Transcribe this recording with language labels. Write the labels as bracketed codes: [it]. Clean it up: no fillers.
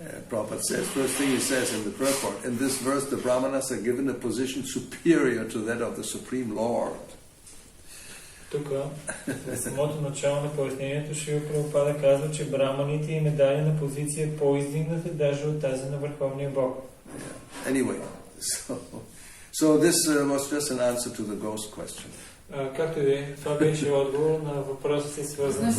[en] Prabhupada says, first thing he says in the purport, in this verse the Brahmanas are given a position superior to that of the Supreme Lord. [bg] Тук, в самото начало на пояснението, Шрила Прабхупада казва, че браманите им е дали на позиция по-издигната даже от тази на Върховния Бог. [en] Anyway, so this was just an answer to the ghost question. [bg] Както и да е, това беше отговор на въпроса си свързан с...